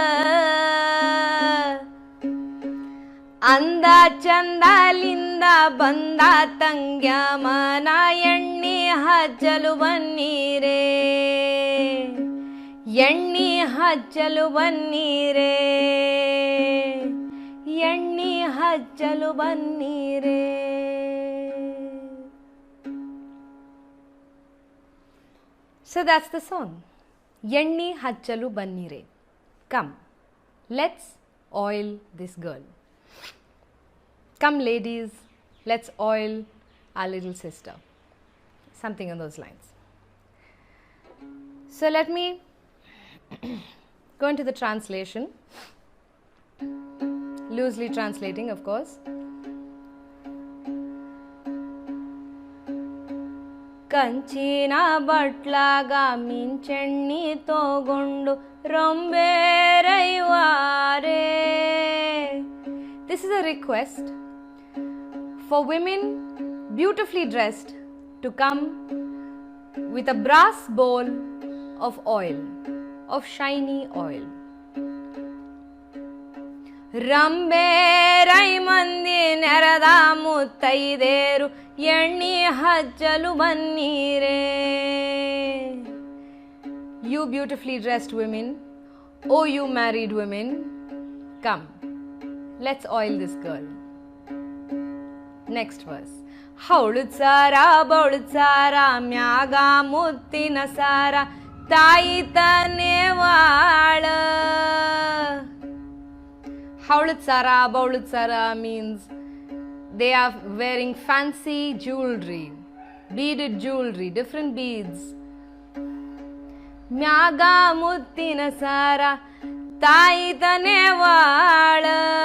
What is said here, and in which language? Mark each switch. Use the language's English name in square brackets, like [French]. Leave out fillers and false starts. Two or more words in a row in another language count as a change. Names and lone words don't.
[Kannada] ಅಂದ ಚಂದಲಿಂದ ಬಂದ ತಂಗ್ಯಮನ ಎಣ್ಣಿ ಹಜ್ಜಲು ಬನ್ನೀರೇ ಎಣ್ಣಿ ಹಜ್ಜಲು ಬನ್ನೀರೇ ಎಣ್ಣಿ ಹಜ್ಜಲು ಬನ್ನೀರೇ. [English] So that's the song. [Kannada] ಎಣ್ಣಿ ಹಜ್ಜಲು ಬನ್ನೀರೇ. [English] Come, let's oil this girl. Come ladies, let's oil our little sister. Something on those lines. So let me go into the translation. Loosely translating, of course. [Kannada] ಕಂಚಿನ ಬಟ್ಲಾಗ ಮಿಂಚೆಣ್ಣಿ ತಗೊಂಡು ರಂಬೇರೈವಾರೆ. [English] This is a request for women beautifully dressed to come with a brass bowl of oil, of shiny oil. [Kannada] ರಂಬೇರೈ ಮಂದಿ ನೆರದ ಮುತ್ತೈದೇರು ಎಣ್ಣಿ ಹಜ್ಜಲು ಬನ್ನೀರೇ. [English] You beautifully dressed women, oh you married women, come, let's oil this girl. Next verse. [Kannada] ಹೌಳುದ್ ಸಾರ ಬೌಳುದ್ ಸಾರ ಮ್ಯಾಗ ಮುತ್ತಿನ ಸಾರ ತಾಯಿ ತನೆವಾಳ. ಹೌಳುದ್ ಸಾರ, ಬೌಳುದ್ ಸಾರ [English] means they are wearing fancy jewelry, beaded jewelry, different beads. [Kannada] ಮ್ಯಾಗ ಮುತ್ತಿನ ಸಾರ, ತಾಯಿ ತನೆವಾಳ.